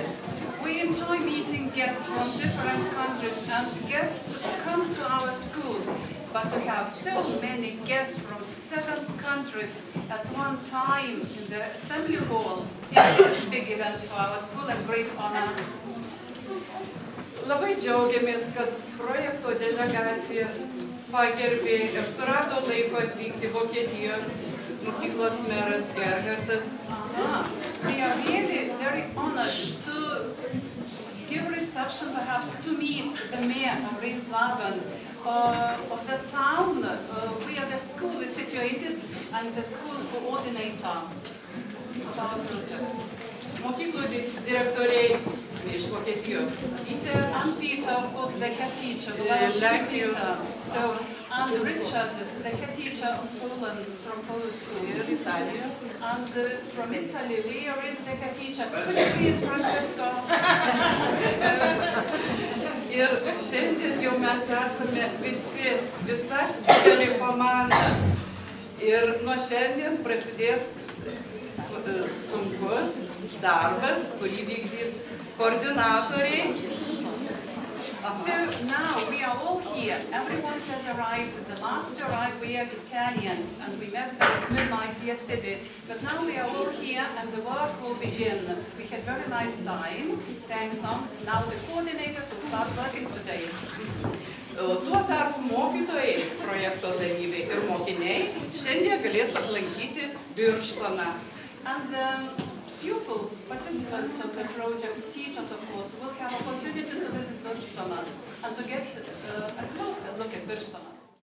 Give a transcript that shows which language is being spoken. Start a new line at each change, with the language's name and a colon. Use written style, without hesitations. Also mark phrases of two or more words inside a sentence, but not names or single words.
English: We enjoy meeting guests from different countries and guests come to our school. But to have so many guests from 7 countries at one time in the assembly hall is a big event for our school and great honor.
Lithuanian: Labai džiaugiamės, kad projekto delegacijas pagerbė ir surado laiko atvykti Vokietijos mokyklos meras Gerhardas.
English: We are really very honored to give reception, perhaps to meet the mayor of Rinslaben, of the town where the school is situated and the school coordinator of our project.
Lithuanian: Mokyklų direktoriai iš Vokietijos.
English: And Peter, of course, the head teacher, Peter. So, and Richard, the head teacher of Poland, from Polish school. And from Italy, where is the head teacher? Could you please, Francesco?
Lithuanian: Ir šiandien jau mes esame visa didelė komanda. Ir nuo šiandien prasidės sunkus darbas, kurį vykdys koordinatoriai.
English: So now we are all here. Everyone has arrived. The last to arrive were Italians, and we met them at midnight yesterday. But now we are all here, and the work will begin. We had very nice time, sang songs. Now the coordinators will start working today.
Lithuanian: Tuo tarpu mokytojai, projekto dalyviai ir šiandien galės aplankyti Birštoną.
English: And pupils, participants of the project, teachers of course, will have opportunity to visit Birštonas and to get a closer look at Birštonas.